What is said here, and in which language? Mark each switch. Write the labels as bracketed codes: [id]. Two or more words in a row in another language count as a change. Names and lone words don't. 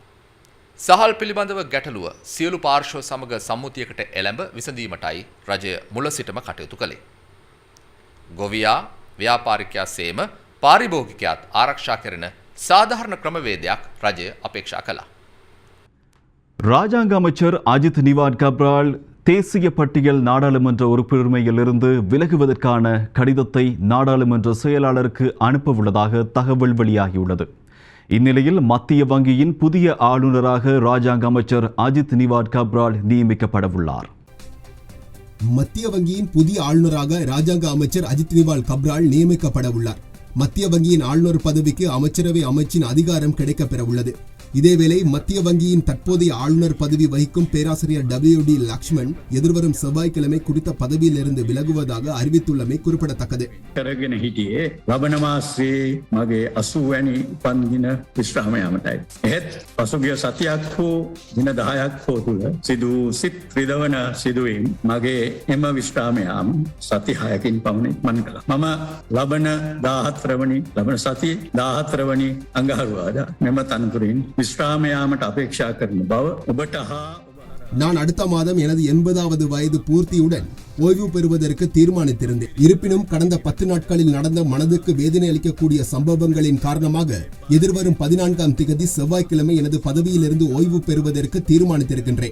[si] සහල් පිළිබඳව ගැටලුව සියලු පාර්ශ්ව සමග සම්මුතියකට එළඹ විසඳීමටයි රජය මුල සිටම කටයුතු කළේ. ගොවියා, ව්‍යාපාරිකයා සේම පාරිභෝගිකයාත් ආරක්ෂා කරන சாதாரண ක්‍රමවේදයක් රජය අපේක්ෂා කළා. [ta] ராஜாங்க அமைச்சர் அஜித் நிவாட் கப்ரால் தேசிய பட்டியல் நாடாளுமன்ற உறுப்பினரிலிருந்து விலகுவதற்கான கடிதத்தை நாடாளுமன்ற செயலாளருக்கு அனுப்ப உள்ளதாக தகவல் வெளியாகியுள்ளது. இந்நிலையில் மத்திய வங்கியின் புதிய ஆளுநராக ராஜாங்க அமைச்சர் அஜித் நிவாட் கப்ரால் நியமிக்கப்பட உள்ளார். மத்திய வங்கியின் புதிய ஆளுநராக ராஜாங்க அமைச்சர் அஜித் நிவாட் கப்ரால் நியமிக்கப்பட உள்ளார். மத்திய வங்கியின் ஆளுநர் பதவிக்கு அமைச்சரவை அமைச்சின் அதிகாரம் கிடைக்கப்பெற உள்ளது. இதேவேளை மத்திய வங்கியின் தற்போதைய ஆளுநர் பதவி வகிக்கும் பேராசிரியர் WD லக்ஷ்மண் எதிர்வரும் செவ்வாய்க்கிழமை குறித்த பதவியிலிருந்து விலகுவதாக அறிவித்துள்ளமை குறிப்பிடத்தக்கது. [si] කරගෙන හිටියේ ලබන මාසයේ මගේ 80 වැනි උපන්දින විශ්‍රාම යාමටයි. එහෙත් පසුගිය සතියක් හෝ දින 10ක් හෝ තුල සිදු සිත් රිදවන සිදුවීම් මගේ එම විශ්‍රාම යාම සති 6කින් පමණ ඉක්මන් කළා. මම ලබන 14 වනි ලබන සතියේ 14 වනි අඟහරුවාදා මෙම තනතුරින් විශ්‍රාම යාමට අපේක්ෂා කරන බව ඔබට හා [ta] நான் அடுத்த மாதம் எனது 80வது வயது பூர்த்தியுடன் ஓய்வு பெறுவதற்கு தீர்மானித்திருந்தேன். இருப்பினும் கடந்த 10 நாட்களில் நடந்த மனதுக்கு வேதனை அளிக்கக்கூடிய சம்பவங்களின் காரணமாக எதிர்வரும் 14ஆம் திகதி செவ்வாய்க்கிழமை எனது பதவியிலிருந்து ஓய்வு பெறுவதற்கு தீர்மானித்திருக்கின்றேன்.